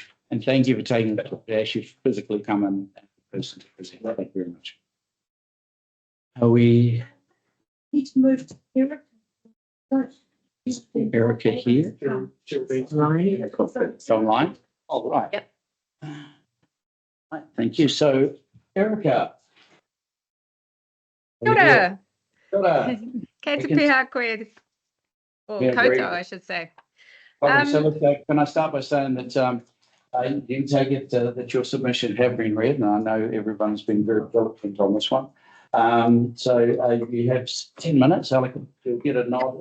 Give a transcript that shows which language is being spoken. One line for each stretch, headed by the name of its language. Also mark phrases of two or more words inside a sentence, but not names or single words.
English: And thank you for taking that to actually physically come in person to present. Thank you very much. Are we Need to move to Eric. Erica here? It's online? Oh, right. Yep. Right, thank you. So, Erica.
Māori: Kia ora. Kia ora. Kei te
English: We can-
Māori: piha koe,
English: or Yeah, very koutou, good. I should say. Lovely. So, look, can I start by saying that you can take it that your submission have been read, and I know everyone's been very diligent on this one. So you have 10 minutes. Alec, you'll get a nod.